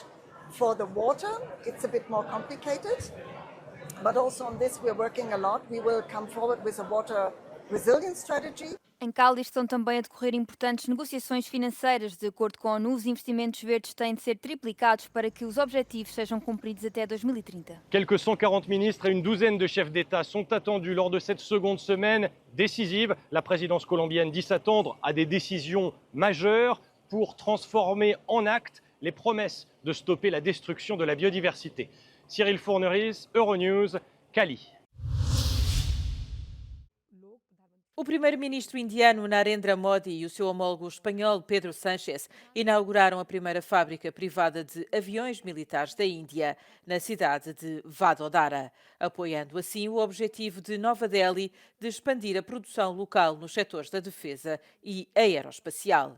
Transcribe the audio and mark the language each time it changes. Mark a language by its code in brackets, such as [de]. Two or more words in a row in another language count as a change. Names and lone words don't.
[en] For the water, it's a bit more complicated, but also on this we're working a lot. We will come forward with a water resilience strategy. [pt] Em Cádiz estão também a decorrer importantes negociações financeiras. De acordo com a ONU, os investimentos verdes têm de ser triplicados para que os objetivos sejam cumpridos até 2030. [fr] Quelques 140 ministres et une douzaine de chefs d'État sont attendus lors de cette seconde semaine décisive. La présidence colombienne dit s'attendre à des décisions majeures pour transformer en actes les promesses de stopper la destruction de la biodiversité. Cyril Fourneries, Euronews, Cali. [pt] O primeiro-ministro indiano Narendra Modi e o seu homólogo espanhol Pedro Sánchez inauguraram a primeira fábrica privada de aviões militares da Índia, na cidade de Vadodara, apoiando assim o objetivo de Nova Delhi de expandir a produção local nos setores da defesa e aeroespacial.